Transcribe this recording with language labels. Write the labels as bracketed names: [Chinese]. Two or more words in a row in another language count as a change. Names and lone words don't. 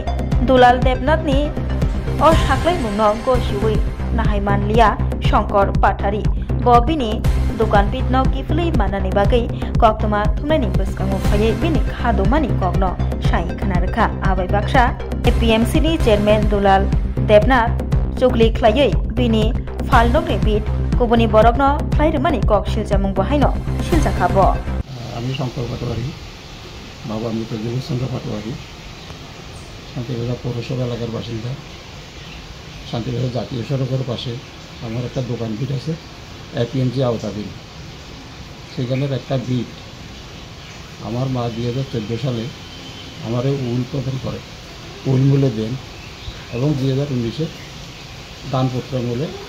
[Kok Borok] Dulal Debnathni o saklai mungno gosiui nahai manliya Shankar Pathari bo bini dokan pitno kiflui manani bagai koktoma thumnani boskango phaiye bini khadomani kokno sai khanarkha abai baksa APMC ni chairman Dulal Debnath chukli khlaiye bini falnogni bit kubuni borokno khlairmani kok siljamung bahaino siljakhabo [Bangla] আমি শঙ্কর পাটোয়ারি বাবা আমি প্রদীপচন্দ্র পাটোয়ারি শান্তিবাজার পৌরসভা এলাকার বাসিন্দা শান্তিবাজার জাতীয় সড়কের পাশে আমার একটা দোকান বিট আছে এপিএমজি আওতাধীন সেখানের একটা বিট আমার মা 2014 সালে আমারে উল প্রদান করে উল মূল্যে দেন এবং 2019-এ দানপত্র মূল্যে